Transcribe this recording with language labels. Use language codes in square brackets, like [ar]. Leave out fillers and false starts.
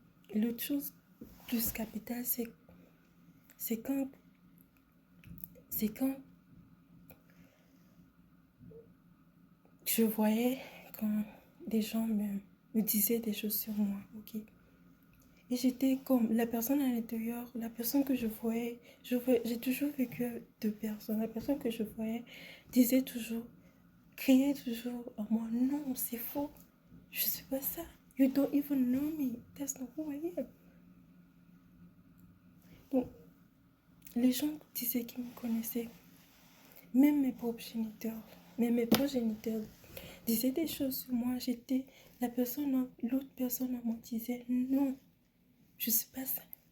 [fr] Et l'autre chose plus capitale, c'est quand, c'est quand je voyais quand des gens me disaient des choses sur moi, ok? Et j'étais comme la personne à l'intérieur, la personne que je voyais, j'ai toujours vécu deux personnes. La personne que je voyais disait toujours, criait toujours en moi, non, c'est faux, je suis pas ça. [en] You don't even know me, that's not who I am. [fr] Donc, les gens disaient qu'ils me connaissaient, même mes progeniteurs, même mes progéniteurs disaient des choses sur moi. J'étais l'autre personne à moi disait, non, je suis pas ça.